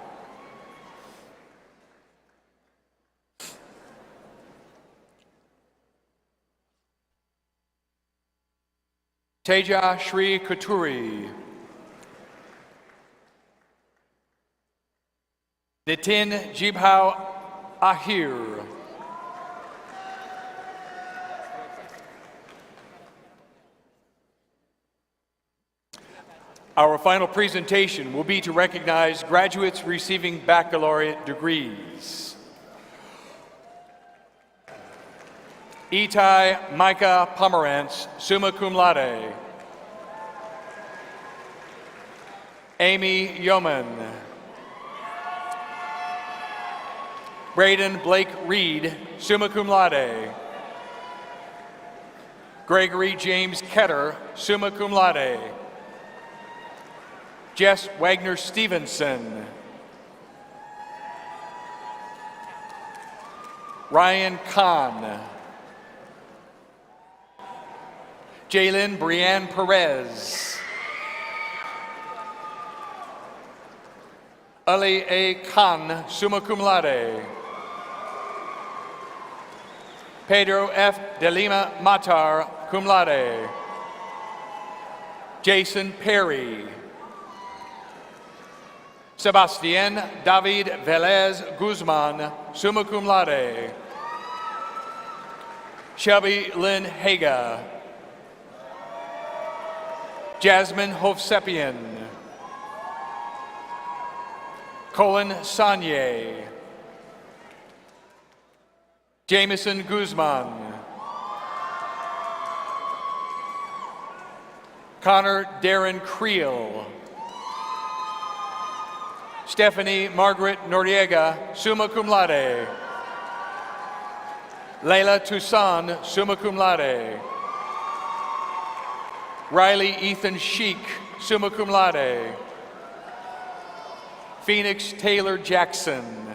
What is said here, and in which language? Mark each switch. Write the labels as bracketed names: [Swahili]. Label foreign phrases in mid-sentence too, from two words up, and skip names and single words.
[English] Teja Shri Kuturi. Nitin Jibhau Ahir. Our final presentation will be to recognize graduates receiving baccalaureate degrees. Itai Micah Pomerantz, [Latin] summa cum laude. [English] Amy Yeoman. Braden Blake Reed, [Latin] summa cum laude. [English] Gregory James Ketter, [Latin] summa cum laude. [English] Jess Wagner Stevenson. Ryan Kahn. Jalen Brianne Perez. Ali A. Khan, [Latin] summa cum laude. [English] Pedro F. De Lima Matar, [Latin] cum laude. [English] Jason Perry. Sebastian David Velez Guzman, [Latin] summa cum laude. [English] Shelby Lynn Haga. Jasmine Hovsepian. Colin Sanye. Jameson Guzman. Connor Darren Creel. Stephanie Margaret Noriega, [Latin] summa cum laude. [English] Layla Toussaint, [Latin] summa cum laude. [English] Riley Ethan Sheik, [Latin] summa cum laude. [English] Phoenix Taylor Jackson.